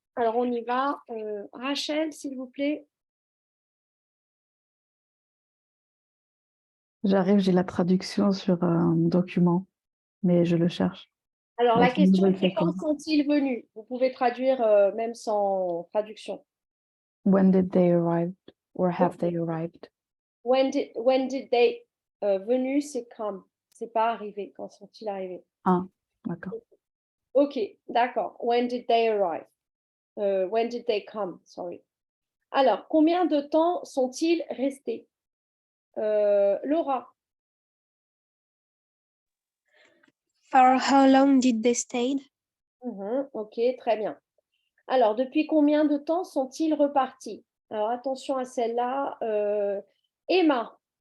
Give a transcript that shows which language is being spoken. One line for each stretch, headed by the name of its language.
French: Alors, on y va. Rachel, s'il vous plaît. J'arrive, j'ai la traduction sur un document, mais je le cherche. Alors, la question est quand séquence. sont-ils venus? Vous pouvez traduire même sans traduction.
English: When did they arrive or have they arrived? When did they
French: venus, c'est come. C'est pas arrivé. Quand sont-ils arrivés? Ah, d'accord. OK, d'accord.
English: When did they arrive? When did they come? Sorry.
French: Alors, combien de temps sont-ils restés? Laura.
English: For how long did they stay?
French: OK, très bien. Alors, depuis combien de temps sont-ils repartis? Alors, attention à celle-là. Emma.